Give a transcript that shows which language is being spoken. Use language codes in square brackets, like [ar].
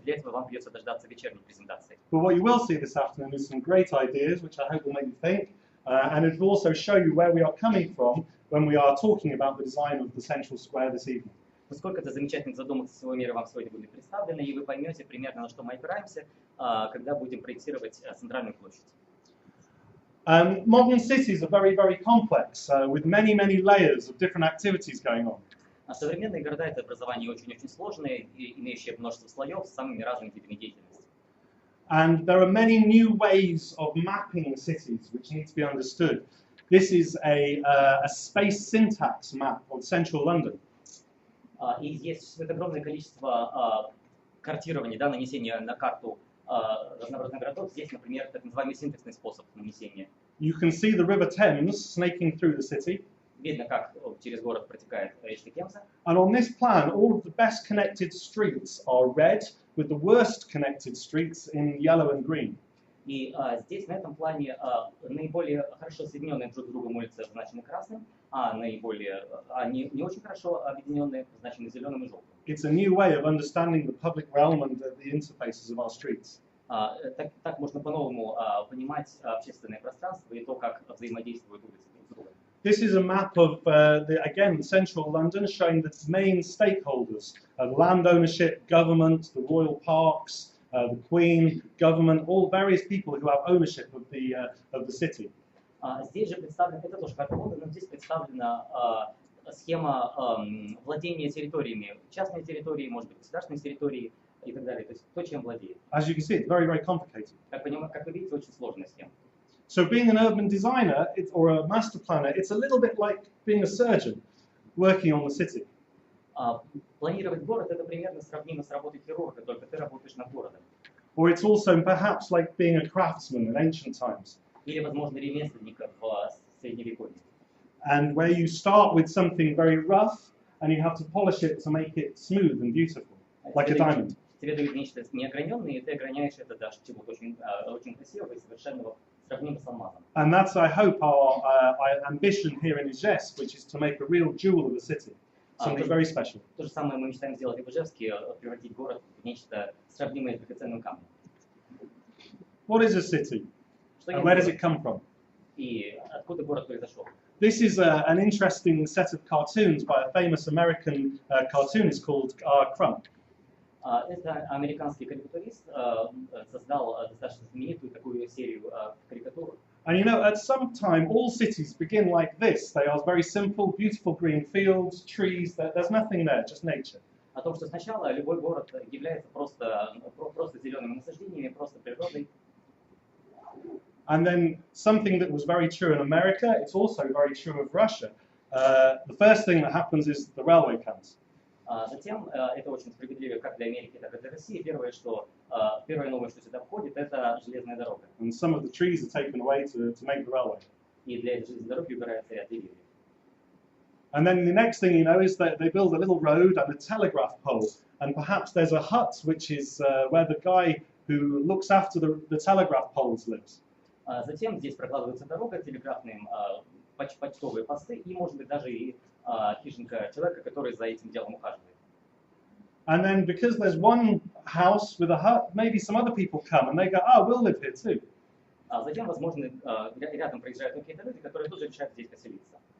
[ru] Для этого вам придется дождаться вечерней презентации. [en] But what you will see this afternoon is some great ideas, which I hope will make you think, and it will also show you where we are coming from when we are talking about the design of the Central Square this evening. [ru] Сколько-то замечательных задумок со всего мира вам сегодня будет представлено, и вы поймете примерно, на что мы опираемся, когда будем проектировать центральную площадь. [en] Modern cities are very, very complex, with many, many layers of different activities going on. [ru] Современные города — это образование очень-очень сложное, имеющее множество слоев с самыми разными типами деятельности. [en] And there are many new ways of mapping cities which need to be understood. This is a space syntax map of central London. [ru] И есть существует огромное количество картирования, да, нанесения на карту разнообразных городов. Здесь, например, так называемый синтаксный способ нанесения. [en] You can see the River Thames snaking through the city. [ru] Видно, как через город протекает речка Темза. [en] And on this plan, all of the best connected streets are red, with the worst connected streets in yellow and green. [ru] И здесь, на этом плане, наиболее хорошо соединенные друг с другом улицы обозначены красным, а не очень хорошо объединенные обозначены зеленым и желтым. [en] It's a new way of understanding the public realm and the interfaces of our streets. [ru] Так можно по-новому понимать общественное пространство и то, как взаимодействуют улицы друг с другом. [en] This is a map of, again, central London, showing the main stakeholders, land ownership, government, the royal parks, the Queen, government, all various people who have ownership of the city. [ru] Здесь же представлена, это тоже карта Лондона, но здесь представлена схема владения территориями, частные территории, может быть, государственные территории и так далее, то есть то, чем владеет. [en] As you can see, it's very, very complicated. [ru] Как вы видите, очень сложная схема. [en] So being an urban designer or a master planner, it's a little bit like being a surgeon working on the city. [ru] Планировать город — это примерно сравнимо с работой хирурга, только ты работаешь над городом. [en] Or it's also perhaps like being a craftsman in ancient times. [ru] Или, возможно, ремесленника в Средневековье. [en] And where you start with something very rough and you have to polish it to make it smooth and beautiful, like a diamond. [ru] Тебе дают нечто неограненное, и ты ограняешь это до чего-то очень красивого и совершенного, сравнимо с алмазом. [en] And that's, I hope, our ambition here in Ижевsk, which is to make a real jewel of the city, something very special. [ru] То же самое мы мечтаем сделать и в Ижевске, превратить город в нечто сравнимое с драгоценным камнем. [en] What is a city? And where does it come from? [ru] И откуда город произошел? [en] This is an interesting set of cartoons by a famous American cartoonist called Crump. [ru] Это американский карикатурист создал достаточно знаменитую такую серию карикатур. [en] And you know, at some time, all cities begin like this. They are very simple, beautiful green fields, trees. There's nothing there, just nature. [ru] О том, что сначала любой город является просто зелеными насаждениями, просто природой. [en] And then something that was very true in America, it's also very true of Russia. The first thing that happens is the railway comes. [ru] Затем, это очень справедливо как для Америки, так и для России. Первое новое, что сюда входит, это железная дорога. [en] And some of the trees are taken away to make the railway. [ru] И для этой железной дороги убирается ряд деревьев. [en] And then the next thing you know is that they build a little road and a telegraph pole. And perhaps there's a hut, which is where the guy who looks after the telegraph poles lives. [ru] Затем здесь прокладывается дорога, телеграфные почтовые посты и, может быть, даже и хижинка человека, который за этим делом ухаживает. [en] And then because there's one house with a hut, maybe some other people come and they go, oh, we'll live here too. [ru] Затем, возможно, рядом проезжают какие-то люди, которые тоже решают здесь поселиться.